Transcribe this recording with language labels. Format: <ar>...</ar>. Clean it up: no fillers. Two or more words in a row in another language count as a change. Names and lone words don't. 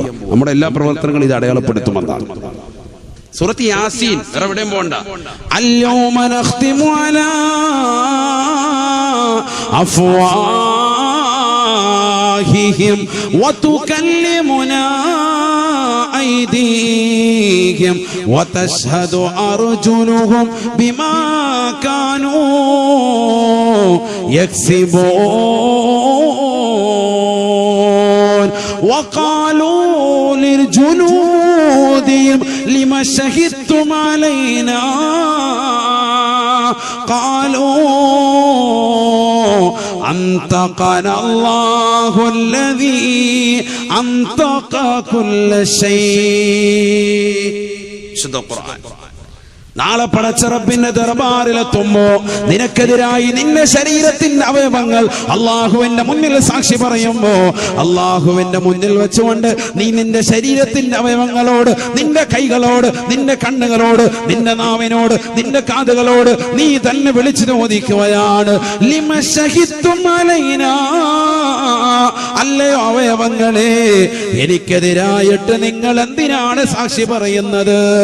<ml>നമ്മുടെ എല്ലാ പ്രവർത്തനങ്ങളും ഇത് അടയാളപ്പെടുത്തുമെന്നാണ്. സൂറത്ത് യാസീൻ, വേറെ എവിടെയും പോണ്ട.</ml> <ar>اليوم نختم على أفواههم وتكلمنا أيديهم وتشهد أرجلهم بما كانوا يكسبون وقالوا لجلودهم لما شهدتم علينا قالوا أنطقنا الله الذي أنطق كل شيء. شد القرآن.</ar> <ml>നാളെ പടച്ച റബ്ബിന്റെ ദർബാറിലെത്തുമ്പോ നിനക്കെതിരായി നിന്റെ ശരീരത്തിന്റെ അവയവങ്ങൾ അള്ളാഹുവിന്റെ മുന്നിൽ സാക്ഷി പറയുമ്പോ, അള്ളാഹുവിന്റെ മുന്നിൽ വെച്ചുകൊണ്ട് നീ നിന്റെ ശരീരത്തിന്റെ അവയവങ്ങളോട്, നിന്റെ കൈകളോട്, നിന്റെ കണ്ണുകളോട്, നിന്റെ നാവിനോട്, നിന്റെ കാതുകളോട് നീ തന്നെ വിളിച്ചു ചോദിക്കുകയാണ്,</ml> <ar>لم شهدتم علينا,</ar> <ml>അല്ലയോ അവയവങ്ങളെ, എനിക്കെതിരായിട്ട് നിങ്ങൾ എന്തിനാണ് സാക്ഷി പറയുന്നത്?</ml>